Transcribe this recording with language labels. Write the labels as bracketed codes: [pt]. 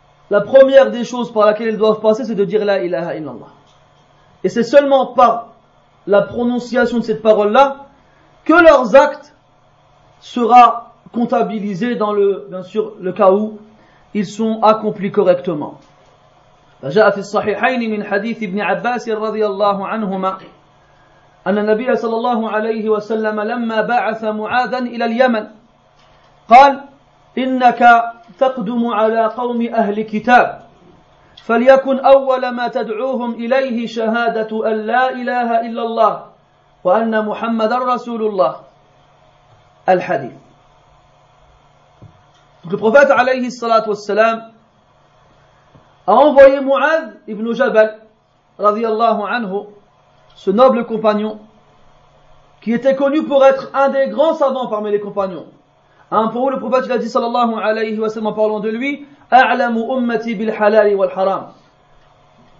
[fr] La première des choses par laquelle ils doivent passer, c'est de dire la ilaha illallah. Et c'est seulement par la prononciation de cette parole-là que leurs actes sera comptabilisé dans le, bien sûr, le cas où ils sont accomplis correctement. [ar] جاء في الصحيحين من حديث ابن عباس رضي الله عنهما أن النبي صلى الله عليه وسلم لما بعث معاذا إلى اليمن قال إنك تقدم على قوم أهل كتاب فليكن أول ما تدعوهم إليه شهادة أن لا إله إلا الله وأن محمدا رسول الله الحديث. [fr] Le prophète عليه الصلاة والسلام a envoyé Mu'adh ibn Jabal, radiyallahu anhu, ce noble compagnon, qui était connu pour être un des grands savants parmi les compagnons. Hein, pour où le prophète, il a dit, sallallahu alayhi wa sallam, en parlant de lui, « [ar] A'lamu ummati bil halali wal haram ».